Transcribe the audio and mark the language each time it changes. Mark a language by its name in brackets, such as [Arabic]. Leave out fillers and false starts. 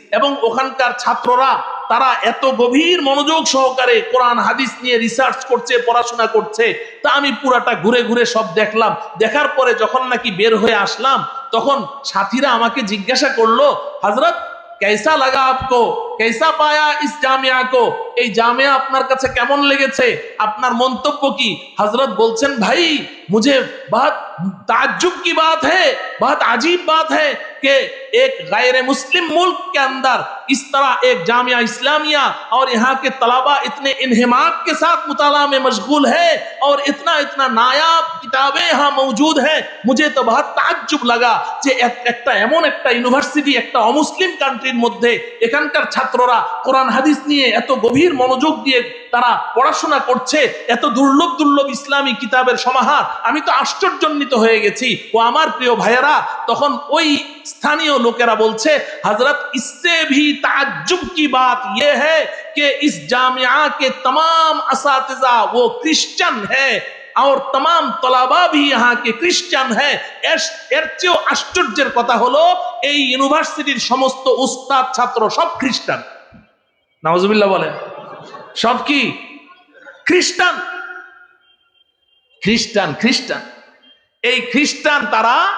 [Bangla] এবং ওখানকার ছাত্ররা তারা এত গভীর মনোযোগ সহকারে কোরআন হাদিস নিয়ে রিসার্চ করছে, পড়াশোনা করছে। তা আমি পুরাটা ঘুরে ঘুরে সব দেখলাম। দেখার পরে যখন নাকি বের হয়ে আসলাম, তখন সাথীরা আমাকে জিজ্ঞাসা করলো, হযরত [Hindi] कैसा लगा आपको, कैसा पाया इस जामिया को, [Bangla] এই জামিয়া আপনার কাছে কেমন লেগেছে, আপনার মন্তব্য কি? হযরত বলছেন, [Hindi] भाई मुझे बहुत ताज्जुब की बात है, बहुत अजीब बात है कि एक गैर मुस्लिम मुल्क के अंदर इस तरह एक जामिया इस्लामिया और यहाँ के तलबा इतने इन्हिमाक के साथ मुताला में मशगूल है और इतना इतना नायाब किताबें यहाँ मौजूद है। मुझे तो बहुत ताज्जुब लगा [Bangla] যে একটা এমন একটা ইউনিভার্সিটি, একটা অমুসলিম কান্ট্রির মধ্যে এখানকার ছাত্ররা কোরআন হাদিস নিয়ে এত গভীর মনোযোগ দিয়ে তারা পড়াশোনা করছে, এত দুর্লভ দুর্লভ ইসলামী কিতাবের সমাহার। আমি তো আশ্চর্যান্বিত হয়ে গেছি। ও আমার প্রিয় ভাইয়েরা, তখন ওই স্থানীয় লোকেরা বলছে, [Hindi] हजरत इससे भी ताज्जुब की बात यह है कि इस जामिया के तमाम असातिज़ा वो क्रिश्चियन है और तमाम तलबा भी यहाँ के क्रिश्चियन है। [Bangla] এর চেয়েও আশ্চর্যের কথা হলো, এই ইউনিভার্সিটির সমস্ত উস্তাদ ছাত্র সব খ্রিস্টান। নাউজুবিল্লাহ বলেন। সব কি? খ্রিস্টান। খ্রিস্টান খ্রিস্টান এই খ্রিস্টান তারা